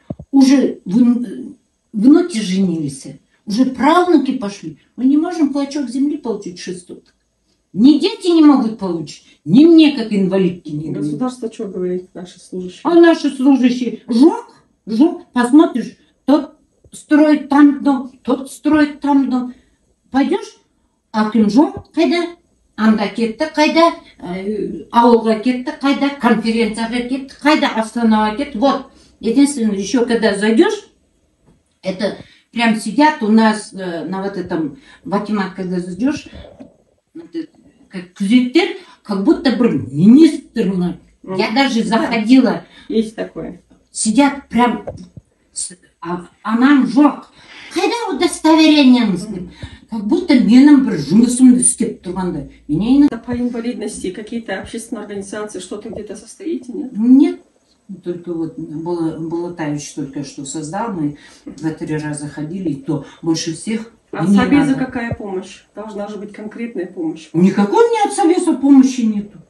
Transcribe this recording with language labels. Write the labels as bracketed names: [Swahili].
[Russian] Уже внуки женились, уже правнуки пошли. Мы не можем клочок земли получить 600. Ни дети не могут получить, ни мне, как инвалидке, не дают. Государство что говорит, наши служащие? А наши служащие, жук, посмотришь, тот строит там дом, тот строит там дом. Пойдешь, [Kazakh] аким жоқ қайда, анда кетті қайда, ауылға кетті қайда, конференцияға кетті қайда, Астанаға кетті. [Russian] Вот, единственное, еще когда зайдешь, это прям сидят у нас на вот этом, в Акимат, когда зайдешь, как күзеттер, как будто бы министр. Я даже заходила. Есть такое. Сидят прям [Kazakh] анам жоқ. Қайда удостоверениеңіз деп. [Russian] Как будто [Kazakh] менің бір жұмысымды істеп тұрғандай. [Russian] По инвалидности какие-то общественные организации, что-то где-то состоите, нет? Нет. Только вот Болотаевич только что создал, мы 2-3 раза ходили, и то больше всех. А от Совбеза какая помощь? Должна же быть конкретная помощь. Никакой мне от Совбеза помощи нету.